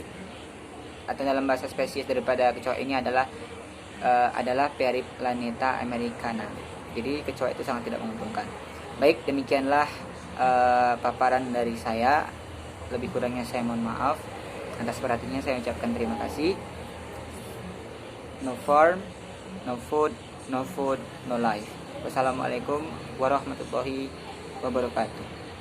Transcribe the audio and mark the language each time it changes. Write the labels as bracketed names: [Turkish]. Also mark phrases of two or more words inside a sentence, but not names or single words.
[Indonesian] Atau dalam bahasa spesies daripada kecoa ini adalah Periplaneta americana. Jadi kecoa itu sangat tidak menguntungkan. Baik, demikianlah paparan dari saya. Lebih kurangnya saya mohon maaf. Atas perhatiannya saya ucapkan terima kasih. [English] No farm, no food, no life. [Arabic] والسلام عليكم ورحمة الله وبركاته.